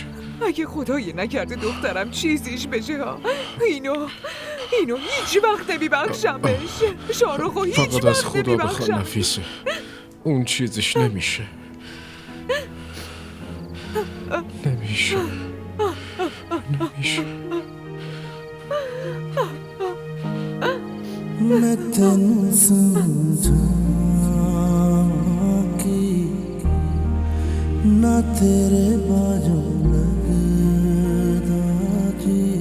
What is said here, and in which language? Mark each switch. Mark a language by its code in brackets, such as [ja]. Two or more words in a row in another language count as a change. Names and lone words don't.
[fa] اگه خدایی نکرده دخترم چیزیش بشه ها، اینو هیچ وقت نمیبخشم بهش. شاهرخو هیچ فقط از وقت خدا بخواه نمیبخشم. نفیسه. اون چیزش نمیشه. نمیشه. [pa] ਮੈਂ ਤੈਨੂੰ ਸਮਝਾਵਾਂ ਕਿ ਨਾ ਤੇਰੇ ਬਾਜੋਂ ਲਗਦਾ ਜੀ